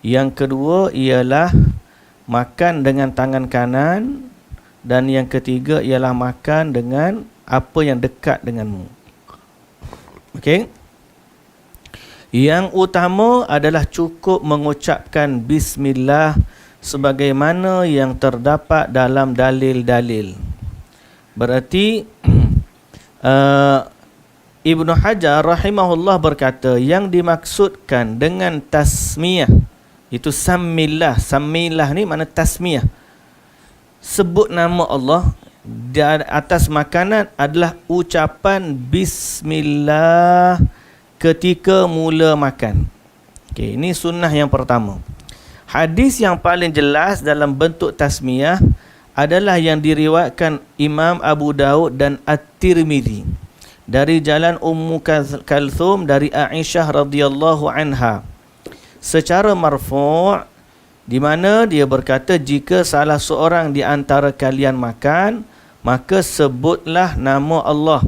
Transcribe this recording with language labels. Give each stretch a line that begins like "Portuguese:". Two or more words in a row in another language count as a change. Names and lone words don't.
Malay: Yang kedua ialah makan dengan tangan kanan. Dan yang ketiga ialah makan dengan apa yang dekat denganmu. Okey. Yang utama adalah cukup mengucapkan bismillah sebagaimana yang terdapat dalam dalil-dalil. Berarti Ibnu Hajar rahimahullah berkata yang dimaksudkan dengan tasmiyah itu samillah. Samillah ni makna tasmiyah. Sebut nama Allah di atas makanan adalah ucapan bismillah ketika mula makan. Okey, ini sunnah yang pertama. Hadis yang paling jelas dalam bentuk tasmiyah adalah yang diriwayatkan Imam Abu Daud dan At-Tirmidzi dari jalan Ummu Kalthum dari Aisyah
Arabic: رضي الله عنها
Malay: secara marfu', di mana dia berkata, jika salah seorang di antara kalian makan, maka sebutlah nama Allah.